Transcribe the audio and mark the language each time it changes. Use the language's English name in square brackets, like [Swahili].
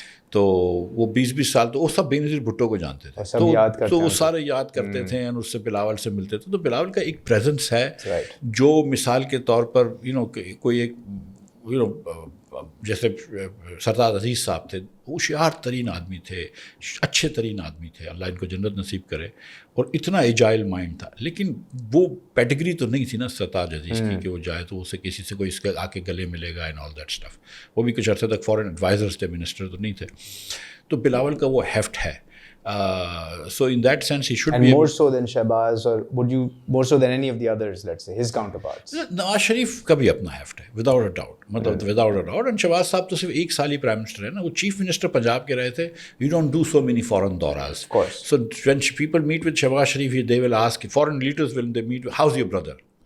[Urdu] تو وہ 20-20 سال تو وہ سب بینظیر بھٹو کو جانتے تھے, تو وہ سارے یاد کرتے تھے, اور اس سے بلاول سے ملتے تھے. تو بلاول کا ایک پریزنس ہے جو مثال کے طور پر [English] you know [Urdu] کوئی ایک یو نو جیسے سردار عزیز صاحب تھے, ہوشیار ترین آدمی تھے, اچھے ترین آدمی تھے, اللہ ان کو جنت نصیب کرے, اور اتنا ایجائل مائنڈ تھا. لیکن وہ پیٹگری تو نہیں تھی نا سردار عزیز کی کہ وہ جائے تو اسے کسی سے کوئی اس کے آ کے گلے ملے گا [English] And all that stuff. [Urdu] وہ بھی کچھ عرصے تک فورن ایڈوائزرس تھے, منسٹر تو نہیں تھے. تو بلاول کا وہ ہیفٹ ہے. [English] So in that sense, he should and be more so than Shahbaz, or would you more so than any of the others, let's say his counterparts? Nawaz Sharif [Urdu] کا بھی اپنا [English] Heft ہے, without a doubt, مطلب without a doubt. And [Urdu] Shahbaz صاحب تو صرف 1 سال ہی prime minister ہے نا, وہ چیف منسٹر پنجاب کے رہے تھے. [English] You don't do so many foreign dauras. Of course. So when people meet with Shehbaz Sharif, they will ask, foreign leaders when they meet, how's your brother?